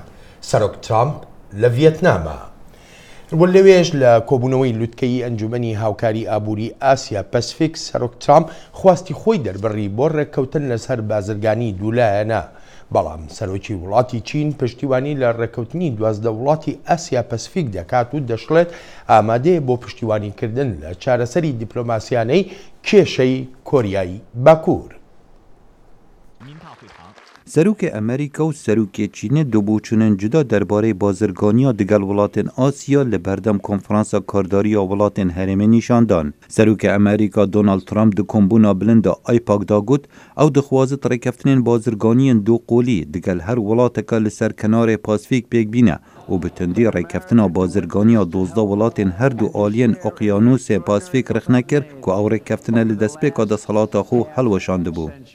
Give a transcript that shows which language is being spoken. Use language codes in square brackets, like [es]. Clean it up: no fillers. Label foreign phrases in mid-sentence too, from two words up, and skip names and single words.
[ckb] سەرۆک ترامپ لە ڤیەتنامە. لەوێش لە کۆبوونەوەی لوتکەی ئەنجومەنی هاوکاری ئابووری ئاسیا پەسفیک سەرۆک ترامپ خواستی خۆی دەربڕی بۆ ڕێککەوتن لەسەر بازرگانی دوولایەنە. بەڵام سەرۆکی وڵاتی چین پشتیوانی لە ڕێککەوتنی 12 وڵاتی ئاسیا پەسفیک دەکات و دەشڵێت ئامادەیە بۆ پشتیوانیکردن لە چارەسەری دیپلۆماسیانەی کێشەی کۆریایی باکوور. [ku] سەرۆکê Amerîka û serokê Çînê dobûçûnên cuda derbarê bazirganiya digel welatên Asya li berdem konferansa kardariya welatên herêmê nîşandan. Serokê Amerîka Donald Trump di kombûna bilind de AIPAC da got ew dixwazit rêkeftinên bazirganiyên doqolî digel her welateka li ser kenarê Pasifîk pêk bîne û bi tundî rêkeftina bazirganiya 12 welatên her du aliyên Oqyanûsê Pasifîk rix nekir ku ew rêkeftine li destpêka deshelata xwe helweşandibû.